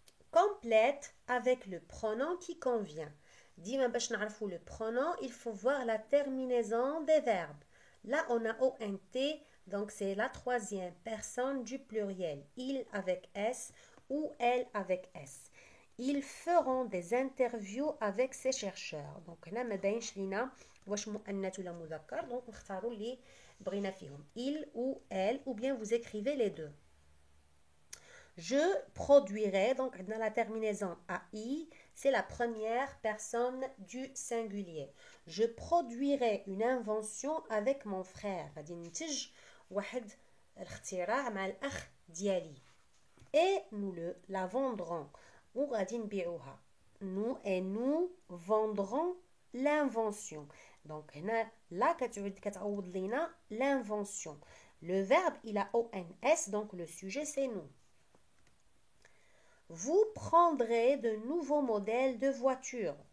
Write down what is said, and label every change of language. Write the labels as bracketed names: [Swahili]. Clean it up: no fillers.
[French] Complète avec le pronom qui convient. [Arabic] Dima bash na'rfou [French] le pronom, il faut voir la terminaison des verbes. Là, on a ONT, donc c'est la troisième personne du pluriel. Il avec S ou elle avec S. Ils feront des interviews avec ces chercheurs. Donc là, [Arabic] ما باينش لينا واش مؤنث ولا مذكر. [French] Donc [Arabic] نختاروا اللي بغينا فيهم. [French] Il ou elle, ou bien vous écrivez les deux. Je produirai, donc dans la terminaison AI, c'est la première personne du singulier. Je produirai une invention avec mon frère. [Arabic] غادي ننتج واحد الاختراع مع الأخ ديالي. [French] Et nous la vendrons. [Arabic] Ou غادي نبيعوها. [French] Nous vendrons l'invention. Donc là [Arabic] كتعوض لينا [French] l'invention. Le verbe il a ONS, donc le sujet c'est nous. Vous prendrez de nouveaux modèles de voitures.